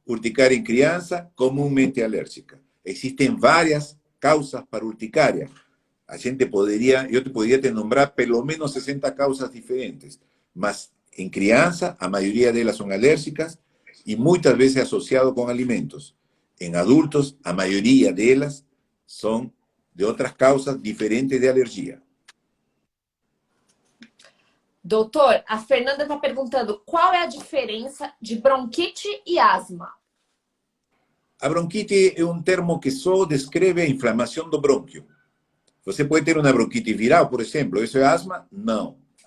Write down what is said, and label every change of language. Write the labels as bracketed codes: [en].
[pt] Urticária em criança, comumente alérgica. Existem várias causas para urticária. Eu te poderia te nombrar pelo menos 60 causas diferentes. Mas, em criança, a maioria delas são alérgicas e muitas vezes associado com alimentos. [es] En adultos, a mayoría de ellas son de otras causas diferentes de alergia. [pt] Doutor, a Fernanda está perguntando qual é a diferença de bronquite e asma? A bronquite é um termo que só descreve a inflamação do brônquio. Você pode ter uma bronquite viral, por exemplo. Isso é asma? Não.